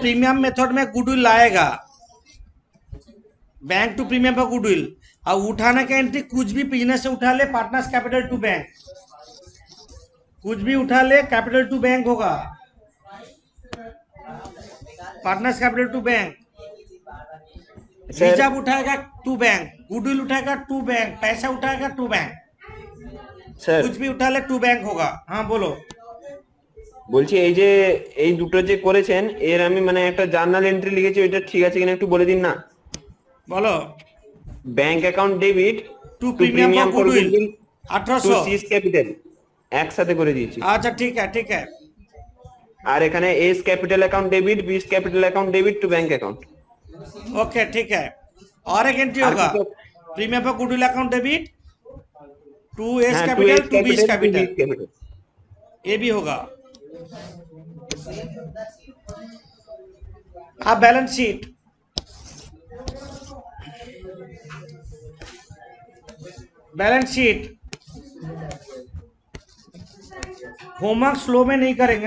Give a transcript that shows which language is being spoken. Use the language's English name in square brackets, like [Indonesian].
[Hindi] Premium method में goodwill लाएगा, bank to premium पर गुडविल, और उठाने का एंट्री कुछ भी बिजनेस से उठा ले, पार्टनर्स कैपिटल टू बैंक, कुछ भी उठा ले कैपिटल टू बैंक होगा, partners capital to bank. Reserve उठाएगा टू बैंक, गुडविल उठाएगा टू बैंक, पैसा उठाएगा टू बैंक, [Bangla] স্যার [Hindi] कुछ भी उठा ले टू बैंक होगा। हाँ बोलो। [Bangla] বলছি এই যে এই দুটো যে করেছেন এর আমি মানে একটা জার্নাল এন্ট্রি লিখেছি, ওইটা ঠিক আছে কিনা একটু বলে দিন না। [Hindi] बोलो। [Bangla] Bank account debit [Hindi] to premium for goodwill [Bangla] two 1800। Cis capital একসাথে করে দিয়েছি। [Hindi] अच्छा ठीक है ठीक है। [Bangla] আর এখানে এস ক্যাপিটাল অ্যাকাউন্ট ডেবিট, বিস capital account debit to bank অ্যাকাউंट। [Hindi] Okay ठीक है। और एक एंट्री होगा premium for goodwill account debit to S [Bangla] হ্যাঁ, [Hindi] कैपिटल टू बीस [English] to [Hindi] कैपिटल, [English] bis capital। [Hindi] ये भी होगा। अब balance sheet, balance sheet homework slow में नहीं करेंगे।